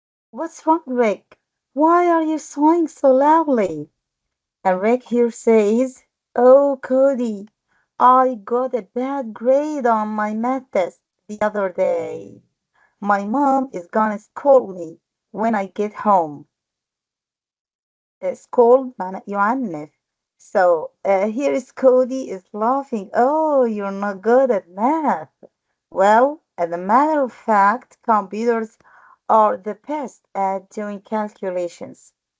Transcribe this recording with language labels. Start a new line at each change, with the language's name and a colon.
English: "What's wrong, Rick? Why are you sighing so loudly?" And Rick here says, "Oh, Cody, I got a bad grade on my math test the other day. My mom is gonna scold me when I get home."
Arabic: Scold معنى يعنف.
English: So here is Cody is laughing. "Oh, you're not good at math." Well, as a matter of fact, computers are the best at doing calculations.